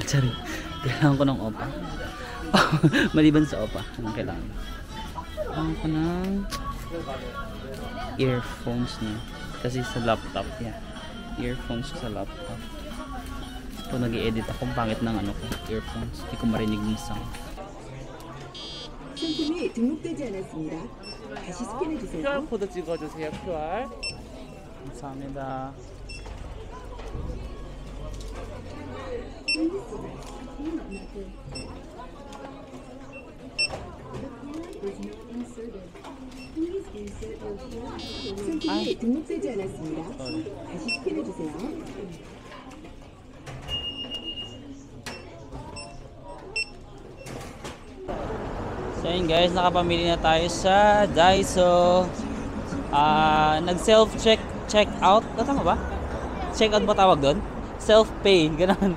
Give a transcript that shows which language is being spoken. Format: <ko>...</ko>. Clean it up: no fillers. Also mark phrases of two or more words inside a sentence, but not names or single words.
<tl>Sorry. Kailangan ko ng opa. Maliban sa opa. Anong kailangan? Kailangan ko ng earphones niya. Kasi sa laptop. Yeah. Earphones sa laptop. Kung nag-i-edit ako, pangit ng ano ko, earphones. Hindi ko marinig yung sound.</tl> <ko>상품이 등록되지 않았습니다. 다시 스캔해 주세요. QR 코드 찍어주세요. QR. 감사합니다. 상품이 등록되지 않았습니다. 다시 스캔해 주세요.</ko> <tl>So yun guys, nakapamili na tayo sa Daiso. Nag check out. Tama ba? Check out ba tawag doon? Self-pay, ganun.</tl>